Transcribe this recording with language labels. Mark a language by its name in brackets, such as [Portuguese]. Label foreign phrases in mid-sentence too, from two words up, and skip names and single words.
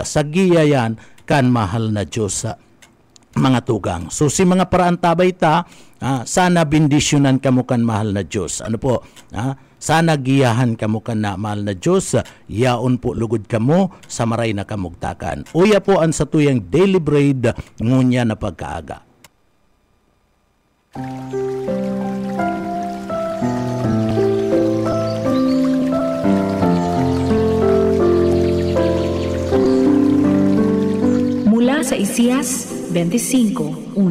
[Bikol] Sa giya yan kan mahal na Diyos mga tugang. So si mga paraantabay ta, sana bendisyonan kamo kan mahal na Diyos. Ano po? Sana giyahan kamo kan na mahal na Diyos, yaon po lugod kamo sa maray na kamugtakan. Uya po ang satuyang [English] daily bread [Bikol] ngunya na pagkaaga. [Filipino] Mula sa Isaias 25:1.